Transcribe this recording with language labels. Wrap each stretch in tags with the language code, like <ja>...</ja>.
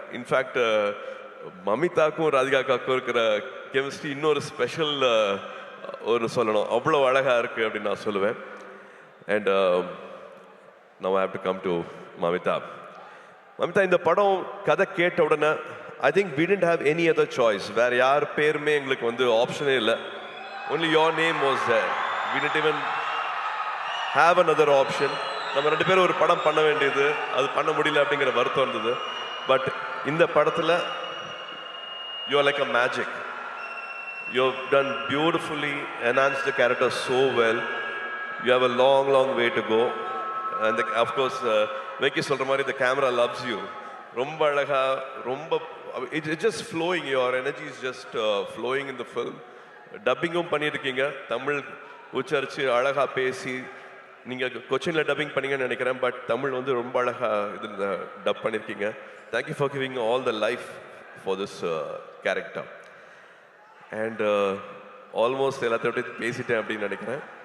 <ta>In fact மமிதாக்கும் Radhika அக்காவுக்கும் இருக்கிற chemistry இன்னொரு ஸ்பெஷல் ஒரு சொல்லணும், அவ்வளோ அழகாக இருக்குது அப்படின்னு நான் சொல்லுவேன்.</ta> <en>And now I have to come to Mamitha. Mamitha,</en> <ta>இந்த படம் கதை கேட்ட உடனே</ta> <en>I think we didn't have any other choice.</en> <ta>வேறு யார் பேருமே எங்களுக்கு வந்து ஆப்ஷனே இல்லை.</ta> <en>only your name was there. we didn't even have another option.</en> <ta>நம்ம 2 பேரும் ஒரு படம் பண்ண வேண்டியது, அது பண்ண முடியல அப்படிங்கிற வருத்தம் இருந்தது.</ta> <en>but</en> <ta>இந்த படத்தில்</ta> <en>you are like a magic. You have done beautifully, enhanced the character so well. You have a long way to go. And of course, Venki</en> <ta>சொல்ற மாதிரி</ta> <en>the camera loves you.</en> <ta>ரொம்ப அழகா, ரொம்ப</ta> <en>it's just flowing. Your energy is just flowing in the film.</en> <ta>டப்பிங்கும் பண்ணியிருக்கீங்க, தமிழ் உச்சரித்து அழகாக பேசி. நீங்கள் கொச்சினில் டப்பிங் பண்ணீங்கன்னு நினைக்கிறேன், பட் தமிழ் வந்து ரொம்ப அழகாக இதில் டப் பண்ணியிருக்கீங்க.</ta> <en>Thank you for giving all the life for this character.</en> <ta>And almost எல்லாத்தையும் பற்றி பேசிட்டேன் அப்படின்னு நினைக்கிறேன்.</ta>